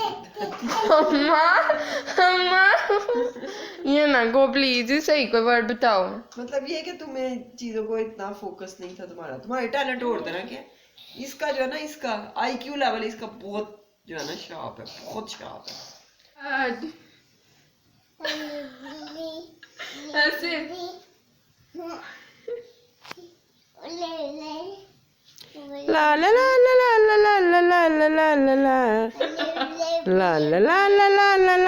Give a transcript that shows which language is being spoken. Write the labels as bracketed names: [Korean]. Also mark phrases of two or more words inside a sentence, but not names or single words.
[Hindi] अम्मा अम्मा ये ना गो प्लीज, सही कोई वर्ड बताओ। मतलब ये कि तुम्हें चीजों को इतना फोकस नहीं था तुम्हारे टैलेंट और तरह के। इसका जो है ना, इसका [English] IQ level [Hindi] इसका बहुत जो है ना शार्प है, बहुत शार्प है। ऐसे ला ला ला ला ला ला ला ला ला ला ला ला ला ला ला ला ला ला ला